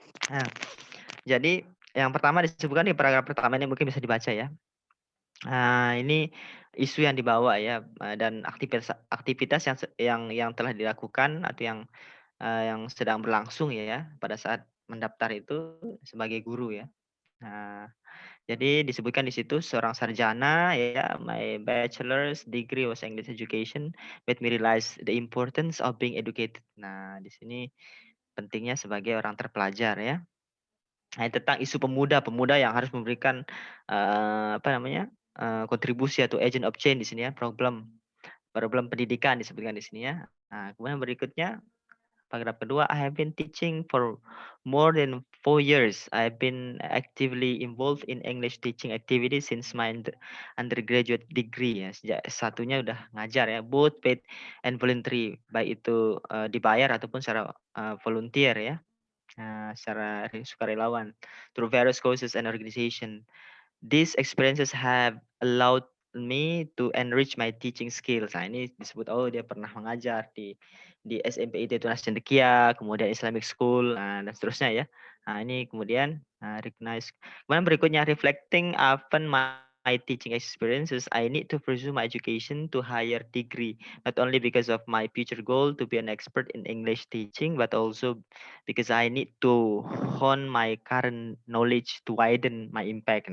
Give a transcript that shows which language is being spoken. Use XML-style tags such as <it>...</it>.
<id>Nah, jadi yang pertama disebutkan di paragraf pertama ini mungkin bisa dibaca ya. Ini isu yang dibawa ya, dan aktivitas aktivitas yang telah dilakukan atau yang sedang berlangsung ya pada saat mendaftar itu sebagai guru ya. Nah, jadi disebutkan di situ seorang sarjana ya,</id> <en>my bachelor's degree was English education made me realize the importance of being educated.</en> <id>Nah, di sini pentingnya sebagai orang terpelajar ya. Nah, tentang isu pemuda yang harus memberikan apa namanya? Kontribusi atau agent of change di sini ya, problem pendidikan disebutkan di sini ya. Nah, kemudian berikutnya Paragraf kedua,</id> <en>I have been teaching for more than 4 years. I have been actively involved in English teaching activities since my undergraduate degree ya.</en> <id>Sejak S1-nya udah ngajar ya,</id> <en>both paid and voluntary,</en> <id>baik itu dibayar ataupun secara volunteer ya. Secara sukarelawan</id> <en>through various courses and organization. These experiences have allowed me to enrich my teaching skills.</en> <id>Nah, ini disebut dia pernah mengajar di SMPIT Tunas Cendekia, kemudian Islamic School, dan seterusnya ya. Nah, ini kemudian recognize. Kemudian berikutnya</id> <en>reflecting upon my teaching experiences, I need to pursue my education to higher degree, not only because of my future goal to be an expert in English teaching, but also because I need to hone my current knowledge to widen my impact.</en>